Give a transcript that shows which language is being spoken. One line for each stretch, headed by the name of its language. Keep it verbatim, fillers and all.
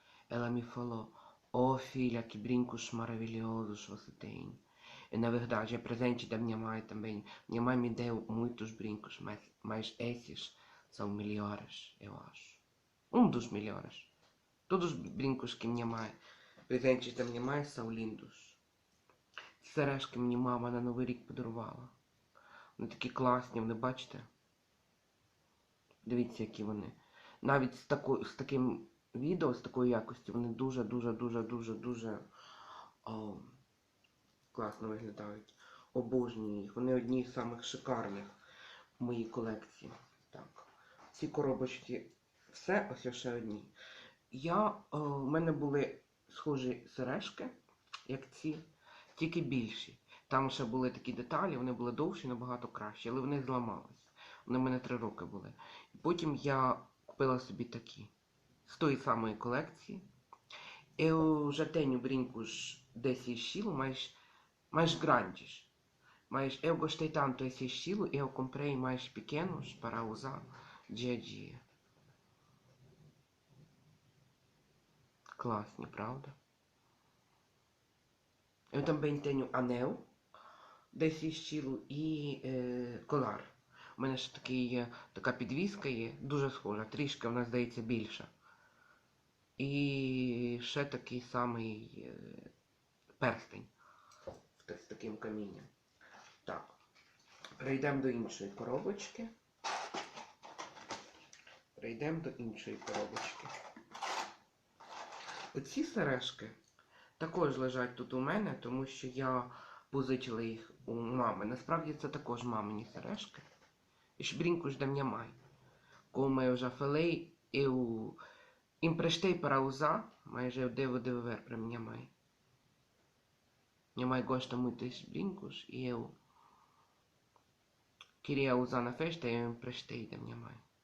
Portuguese: Ela me falou, oh filha, que brincos maravilhosos você tem. E, na verdade, é presente da minha mãe também. Minha mãe me deu muitos brincos, mas, mas esses são melhores, eu acho. Um dos melhores. Todos os brincos que minha mãe, presentes da minha mãe, são lindos.
Ukrainian: Сережки мені мама на Новий рік подарувала. Вони такі класні, вони бачите? Дивіться, які вони. Навіть з, тако, з таким відео, з такою якості, вони дуже-дуже-дуже-дуже-дуже класно виглядають. Обожнюю їх. Вони одні з самих шикарних в моїй колекції. Так. Ці коробочки все, ось ще одні. Я, о, в мене були схожі сережки, як ці. Тільки більші. Там ще були такі деталі, вони були довші, набагато кращі, але вони зламались. Вони в мене три роки були. І потім я купила собі такі. З тої самої колекції.
Portuguese: Eu já tenho brincos desse estilo, mas mais grandes. Mas eu gostei tanto desse estilo, eu comprei mais pequenos para usar dia a dia.
Ukrainian: Класні, правда?
Portuguese: Eu também tenho anel desse estilo
Ukrainian: і е, колар. У мене ще такий, така підвіска є, дуже схожа, трішки вона здається більша. І ще такий самий е, перстень з з таким камінням. Так, перейдемо до іншої коробочки. Перейдемо до іншої коробочки. Оці сережки також лежать тут у мене, тому що я позичила їх у мами. Насправді це також мамині сережки. Ich bringe da мне май.
Portuguese: Come eu já falei, eu emprestei para usar, mas eu devo devolver para minha mãe. Minha mãe gosta muito destes brincos e eu queria usar na festa e eu emprestei da minha mãe.